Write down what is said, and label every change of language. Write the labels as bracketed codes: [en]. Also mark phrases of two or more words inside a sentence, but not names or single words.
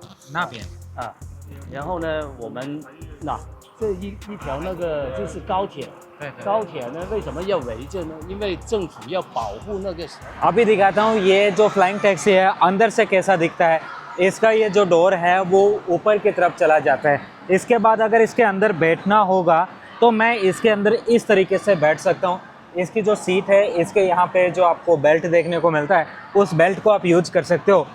[zh] 那边啊。然后呢，我们这一条那个就是高铁。对。高铁呢，为什么要围着呢？因为政府要保护那个。 [hi] अभी दिखाता हूँ ये जो [en] flying taxi [hi] है अंदर से कैसा दिखता है। इसका ये जो डोर है वो ऊपर की तरफ चला जाता है। इसके बाद अगर इसके अंदर बैठना होगा तो मैं इसके अंदर इस तरीके से बैठ सकता हूँ। इसकी जो सीट है इसके यहाँ पे जो आपको बेल्ट देखने को मिलता है उस बेल्ट को आप यूज कर सकते हो।